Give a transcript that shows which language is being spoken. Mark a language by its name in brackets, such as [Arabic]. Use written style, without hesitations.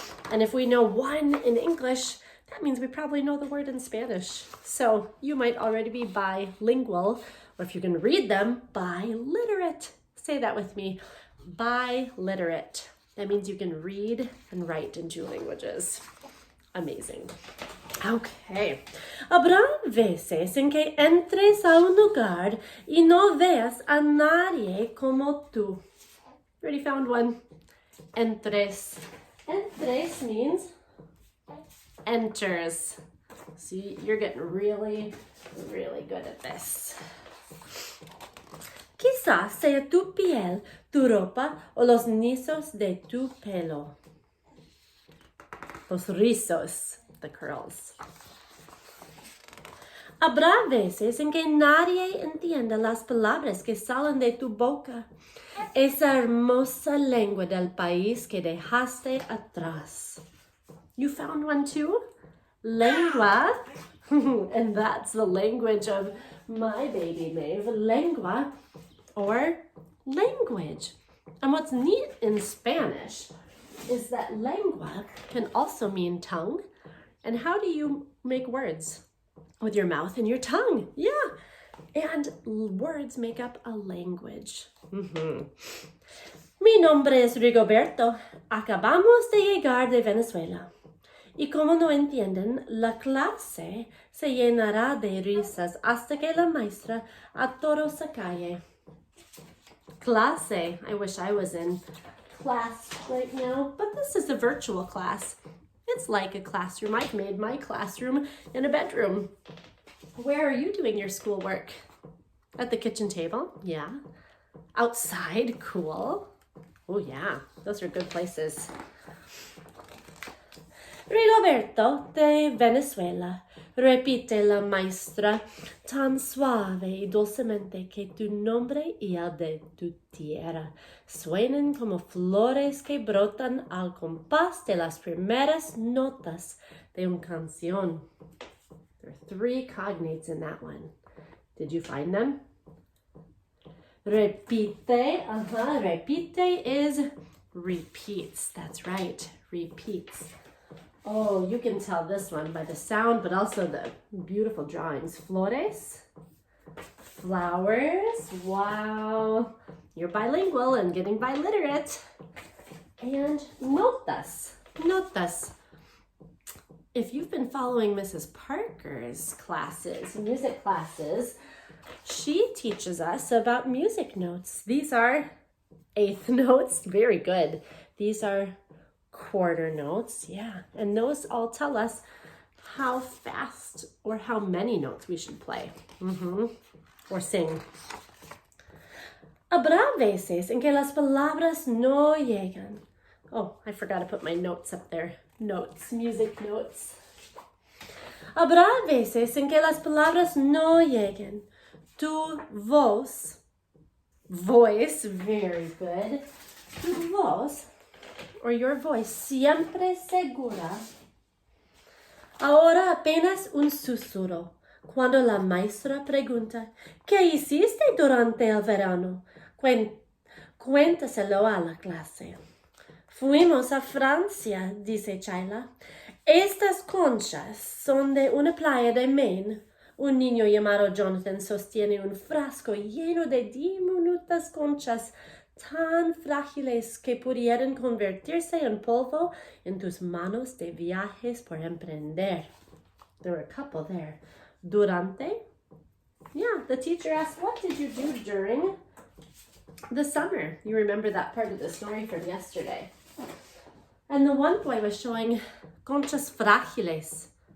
[English] And if we know one in English, that means we probably know the word in Spanish. So you might already be bilingual, or if you can read them, biliterate. Say that with me, biliterate. That means you can read and write in 2 languages. Amazing. Okay. [Spanish] Habrá veces en que entres a un lugar y no veas a nadie como tú. [English] Already found one. Entres. Entres means enters. See, you're getting really, really good at this. [Spanish] Quizás sea tu piel, tu ropa o los rizos de tu pelo. Los rizos, [English] the curls. [Spanish] Habrá veces en que nadie entienda las palabras que salen de tu boca. Esa hermosa lengua del país que dejaste atrás. [English] You found one too? Lengua. And that's the language of my baby Maeve. Lengua or language. And what's neat in Spanish is that lengua can also mean tongue. And how do you make words? With your mouth and your tongue. Yeah. And words make up a language. [Spanish] Mi nombre es Rigoberto. Acabamos de llegar de Venezuela. Y como no entienden, la clase se llenará de risas hasta que la maestra a todos se calle. Clase. [English] I wish I was in class right now, but this is a virtual class. It's like a classroom. I've made my classroom in a bedroom. Where are you doing your schoolwork? At the kitchen table? Yeah. Outside? Cool. Oh yeah, those are good places. [Spanish] Rigoberto de Venezuela, repite la maestra, tan suave y dulcemente que tu nombre y el de tu tierra suenan como flores que brotan al compás de las primeras notas de una canción. [English] There are 3 cognates in that one. Did you find them? Repite, repite is repeats. That's right, repeats. Oh, you can tell this one by the sound, but also the beautiful drawings. Flores, flowers. Wow. You're bilingual and getting biliterate. And notas, notas. if you've been following Mrs. Parker's classes, music classes, she teaches us about music notes. These are eighth notes, very good. These are quarter notes, yeah. And those all tell us how fast or how many notes we should play or sing. [Spanish] Habrá veces en que las palabras no llegan. [English] Oh, I forgot to put my notes up there. Notes, music notes. [Spanish] Habrá veces en que las palabras no lleguen. Tu voz, [English] voice, very good. [Spanish] Tu voz, [English] or your voice, [Spanish] siempre segura. Ahora apenas un susurro. Cuando la maestra pregunta, ¿qué hiciste durante el verano? Cuéntaselo a la clase. Fuimos a Francia, dice Chayla. Estas conchas son de una playa de Maine. Un niño llamado Jonathan sostiene un frasco lleno de diminutas conchas tan frágiles que pudieran convertirse en polvo en tus manos de viajes por emprender. [English] There were a couple there. Durante? Yeah, the teacher asked, what did you do during the summer? You remember that part of the story from yesterday. And the one boy was showing [Spanish] conchas frágiles.